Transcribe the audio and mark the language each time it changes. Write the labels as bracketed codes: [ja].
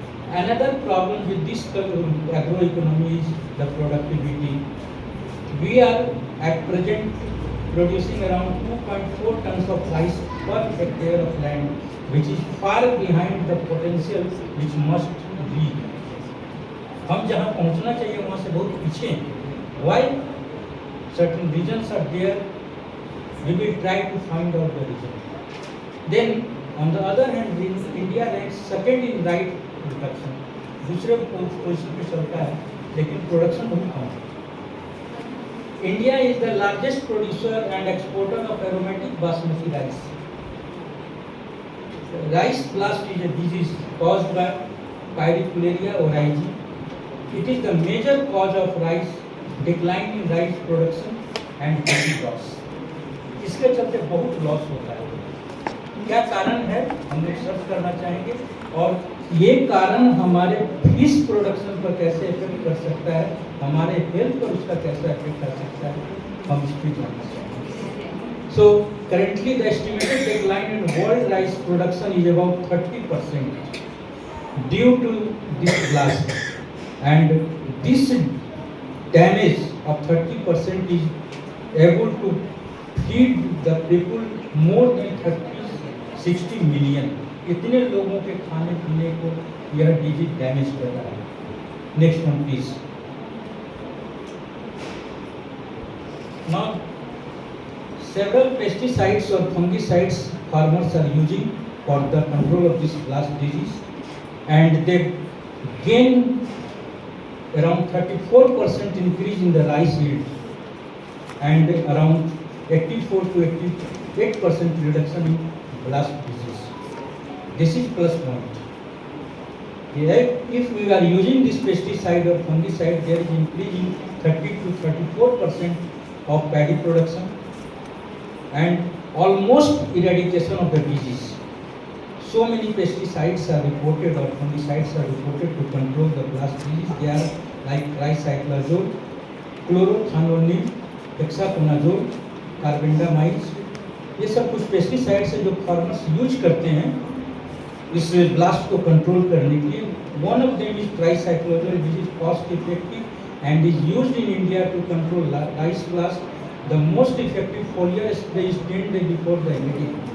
[en] Another problem with this agroeconomy is the productivity. We are at present producing around 2.4 tons of rice per hectare of land, which is far behind the potential which must be. [hi] हम जहाँ पहुँचना चाहिए वहाँ से बहुत पीछे हैं. [en] Why? Certain reasons are there. We will try to find out the reason. Then, on the other hand, India ranks second in rice production. [hi] दूसरे पोजीशन पे चलता है, लेकिन प्रोडक्शन बहुत कम है. [en] India is the largest producer and exporter of aromatic basmati rice. Rice blast is a disease caused by Pyrifluria oryzae. It is the major cause of rice decline in rice production and paddy loss. [hi] इसके चलते बहुत loss होता है. क्या कारण है हम लोग सर्च करना चाहेंगे, और ये कारण हमारे फिश प्रोडक्शन पर कैसे इफेक्ट कर सकता है, हमारे हेल्थ पर उसका कैसे इफेक्ट कर सकता है, हम इस पर जानना चाहेंगे. [en] So currently the estimated decline in world rice production is about 30% due to this blast, and this damage of 30% is able to feed the people more than 60 million. [hi] इतने लोगों के खाने पीने को यह डिजीज डैमेज कर रहा है. [en] Next one please. Now, several pesticides or fungicides farmers are using for the control of this blast disease, and they gain around 34% increase in the rice yield and around 84 to 88% reduction in blast disease. This is plus point. If we are using this pesticide or fungicide, there is increase in 30 to 34% of paddy production and almost eradication of the disease. So many pesticides are reported or fungicides are reported to control the blast disease. They are like tricyclazole, chlorothalonil, hexaconazole, carbendamides. [hi] ये सब कुछ pesticides है जो farmers use करते हैं इस blast को control करने के लिए. [en] One of them is tricyclazole which is cost effective and is used in India to control rice blast. The most effective foliar spray is 10 days before the humidity.